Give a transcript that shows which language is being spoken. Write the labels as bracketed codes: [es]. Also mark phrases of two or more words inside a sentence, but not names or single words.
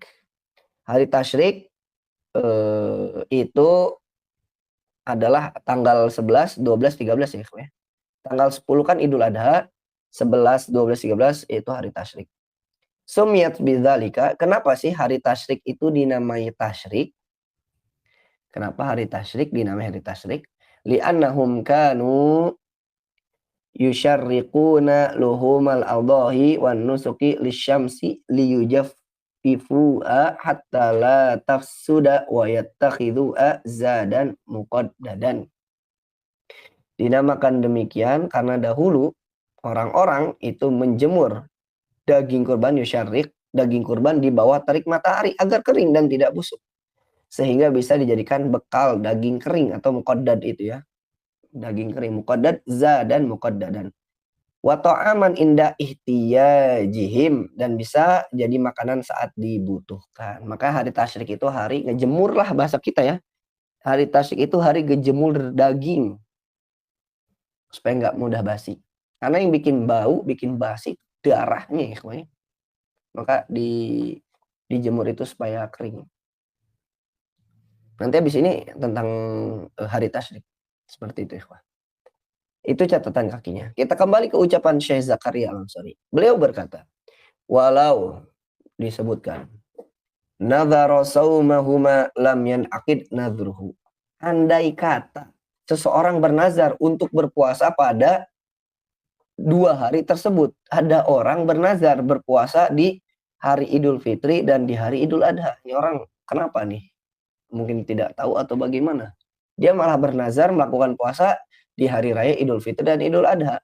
[id] Hari tasyrik itu adalah tanggal 11, 12, 13 ya. Tanggal 10 kan Idul Adha, 11, 12, 13 itu hari tasyrik. [ar] سميت بذلك, [id] kenapa sih hari tasyrik itu dinamai tasyrik? Kenapa hari tasyrik dinamai hari tasyrik? [ar] لأنهم كانوا يشرقون لحوم الأضاحي والنسك للشمس ليجففوها حتى لا تفسد ويتخذوها زادا مقددا. [id] Dinamakan demikian karena dahulu orang-orang itu menjemur daging kurban, yusyarriq, daging kurban di bawah terik matahari agar kering dan tidak busuk. Sehingga bisa dijadikan bekal daging kering atau muqaddad itu ya. Daging kering muqaddad, [ar] زادا مقددا. وطعاما عند احتياجهم, [id] dan bisa jadi makanan saat dibutuhkan. Maka hari tasyrik itu hari ngejemur lah bahasa kita ya. Hari tasyrik itu hari ngejemur daging supaya nggak mudah basi. Karena yang bikin bau, bikin basi darahnya ya. Maka dijemur itu supaya kering. Nanti habis ini tentang hari tasyrik. Seperti itu ikhwah. Itu catatan kakinya. Kita kembali ke ucapan Syekh Zakaria Al-Ansari. Beliau berkata, walau disebutkan [ar] نذر صومهما لم ينعقد نذره. [id] Andai kata seseorang bernazar untuk berpuasa pada 2 hari tersebut. Ada orang bernazar berpuasa di hari Idul Fitri dan di hari Idul Adha. Ini orang kenapa nih? Mungkin tidak tahu atau bagaimana. Dia malah bernazar melakukan puasa di hari raya Idul Fitri dan Idul Adha.